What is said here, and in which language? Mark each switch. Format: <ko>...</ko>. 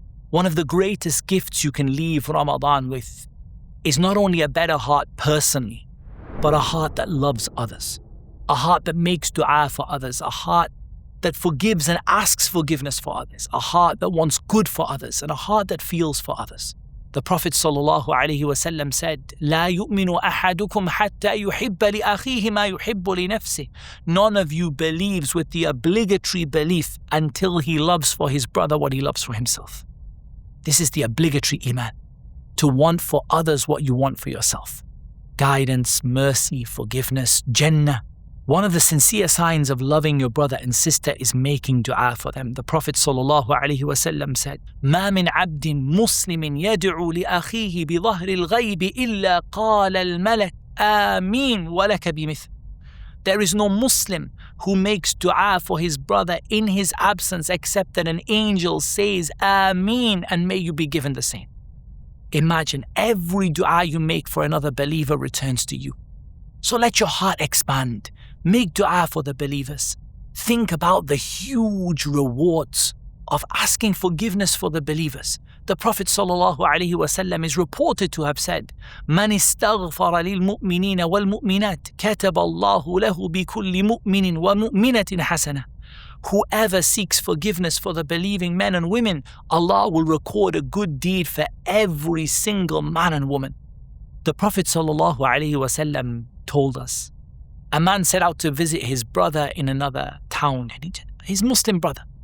<en>One of the greatest gifts you can leave Ramadan with is not only a better heart personally, but a heart that loves others, a heart that makes dua for others, a heart that forgives and asks forgiveness for others, a heart that wants good for others, and a heart that feels for others. The Prophet ﷺ said,</en> <ar>لا يؤمن أحدكم حتى يحب لأخيه ما يحب لنفسه.</ar> <en>None of you believes with the obligatory belief until he loves for his brother what he loves for himself. This is the obligatory iman, to want for others what you want for yourself. Guidance, mercy, forgiveness, Jannah. One of the sincere signs of loving your brother and sister is making dua for them. The Prophet ﷺ said,</en> <ar>ما من عبد مسلم يدعو لأخيه بظهر الغيب إلا قال الملك آمين ولك بمثل.</ar> <en>There is no Muslim who makes dua for his brother in his absence except that an angel says Ameen and may you be given the same. Imagine every dua you make for another believer returns to you. So let your heart expand. Make dua for the believers. Think about the huge rewards of asking forgiveness for the believers. The Prophet ﷺ is reported to have said,</en> <ar>من استغفر للمؤمنين والمؤمنات كتب الله له بكل مؤمن ومؤمنة حسنة.</ar> <en>Whoever seeks forgiveness for the believing men and women, Allah will record a good deed for every single man and woman. The Prophet ﷺ told us, a man set out to visit his brother in another town, his Muslim brother.</en>